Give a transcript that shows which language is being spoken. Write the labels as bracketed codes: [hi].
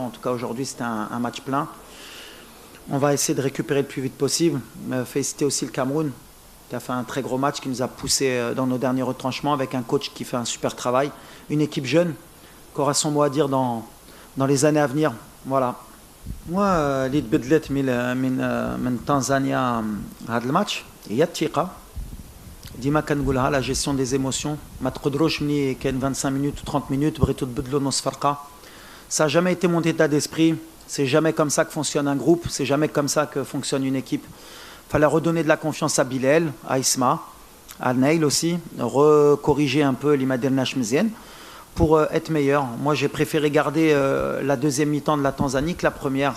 [fr] En tout cas, aujourd'hui, c'était un match plein. On va essayer de récupérer le plus vite possible. Féliciter aussi le Cameroun, qui a fait un très gros match, qui nous a poussé dans nos derniers retranchements, avec un coach qui fait un super travail. Une équipe jeune, qui aura son mot à dire dans les années à venir. Voilà. [ar] Moi, اللي تبدلت من تنزانيا هذا الماتش هي الثقة. ديما كنقولها [fr] la gestion des émotions. [ar] ما تقدروش ملي كاين [fr] 25 minutes ou 30 minutes [ar] بغيتو تبدلوا نص فرقة. [fr] Ça n'a jamais été mon état d'esprit. C'est jamais comme ça que fonctionne un groupe. C'est jamais comme ça que fonctionne une équipe. Fallait redonner de la confiance à Bilal, à Isma, à Neil aussi, recorriger un peu l'Imadir Nashmezien pour être meilleur. Moi, j'ai préféré garder la deuxième mi-temps de la Tanzanie que la première.